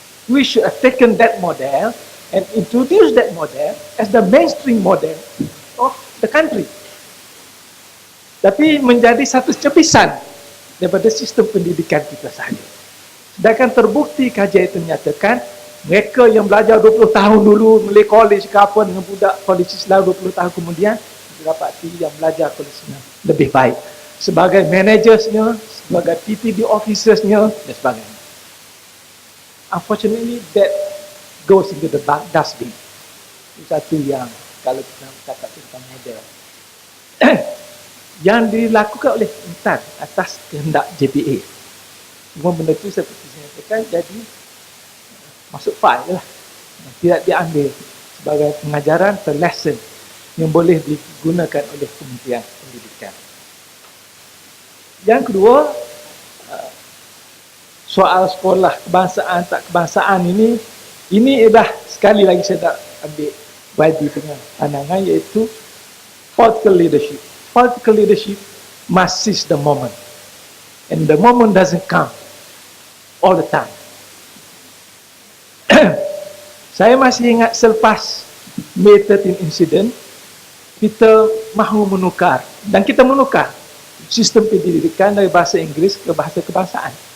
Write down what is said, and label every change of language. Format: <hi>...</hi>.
<en>We should have taken that model and introduced that model as the mainstream model of the country.</en> <ms>Tapi menjadi satu cepisan daripada sistem pendidikan kita sahaja. Sedangkan terbukti kajian itu menyatakan mereka yang belajar 20 tahun dulu Malay College ke apa dengan budak College Islam 20 tahun kemudian didapati yang belajar College Islam lebih baik sebagai managersnya, sebagai PTD officersnya dan sebagainya.</ms> <en>Unfortunately that goes into the dustbin.</en> <ms>Itu satu yang kalau kita cakap tentang model yang dilakukan oleh Intan atas kehendak JPA. Semua benda itu seperti saya katakan jadi masuk file lah. Tidak diambil sebagai pengajaran atau lesson yang boleh digunakan oleh Kementerian Pendidikan. Yang kedua, soal sekolah kebangsaan tak kebangsaan ini adalah sekali lagi saya nak ambil bagi dengan pandangan iaitu political leadership.</ms> <en>Political leadership must seize the moment. And the moment doesn't come all the time.</en> <ms>Saya masih ingat selepas May 13 incident, kita mahu menukar dan kita menukar sistem pendidikan dari bahasa Inggeris ke bahasa kebangsaan.</ms>